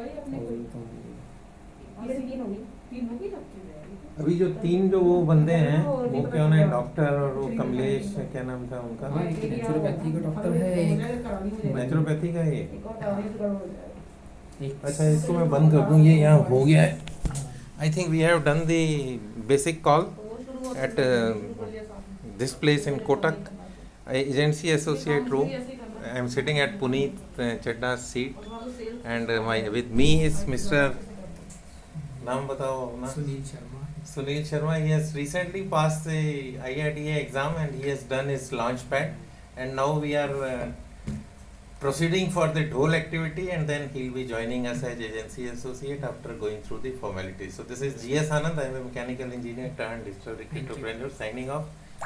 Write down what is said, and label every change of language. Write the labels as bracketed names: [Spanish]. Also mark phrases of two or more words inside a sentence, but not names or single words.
[Hindi] तो अभी जो 3 जो वो बंदे हैं वो कौन है? डॉक्टर, और वो कमलेश, क्या नाम था उनका? हाँ, एक नेचुरोपैथी का डॉक्टर है, एक नेचुरोपैथी का ये। एक अच्छा, इसको मैं बंद कर दूँ, ये यहाँ हो गया है। [English] I think we have done the basic call at this place in Kotak, agency associate room. I am sitting at Puneet Chadda's seat, and with me is Mr. [Hindi] नाम बताओ अपना? सुनील शर्मा। [English] Sunil Sharma. He has recently passed the IITA exam and he has done his launch pad, and now we are proceeding for the whole activity, and then he'll be joining us as agency associate after going through the formalities. So this is GS Anand. I am a mechanical engineer turned digital entrepreneur signing off.